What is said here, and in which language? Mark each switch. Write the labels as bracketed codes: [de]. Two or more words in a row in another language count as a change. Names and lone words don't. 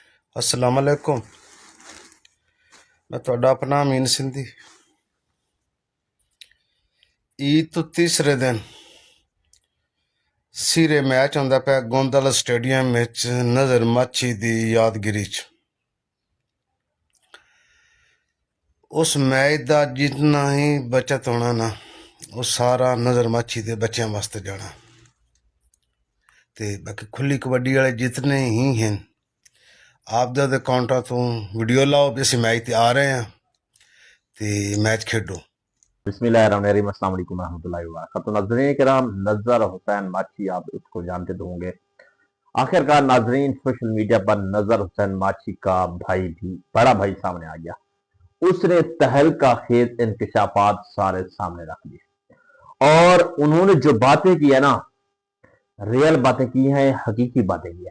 [ar] السلام عليكم. [pa] میں تہاڈا اپنا امین سندھی. عید تو تیسرے دن سرے میچ ہوندا پیا گوندل سٹیڈیم وچ نذر ماچھی دی یادگیری چ. اس میچ دا جتنا ہی بچت ہونا نا وہ سارا نذر ماچھی دے بچوں واسطے جانا. تے باقی کھلی کبڈی والے جتنے ہی ہیں آپ دے اکاؤنٹا تو ویڈیو لاؤ بھی اسیں میچ تے آ رہے ہیں تے میچ کھیڈو. [ar] بسم الله الرحمن الرحيم، السلام عليكم ورحمة الله وبركاته. [ur] ناظرین کرام، نظر حسین ماچی، آپ اس کو جانتے تو ہوں گے. آخرکار ناظرین, [en] social media [ur] پر نظر حسین ماچی کا بھائی بھی بڑا بھائی سامنے آ گیا. اس نے تہلکہ خیز انکشافات سارے سامنے رکھ دیے اور انہوں نے جو باتیں کی ہے نا، ریئل باتیں کی ہیں، حقیقی باتیں کی ہے.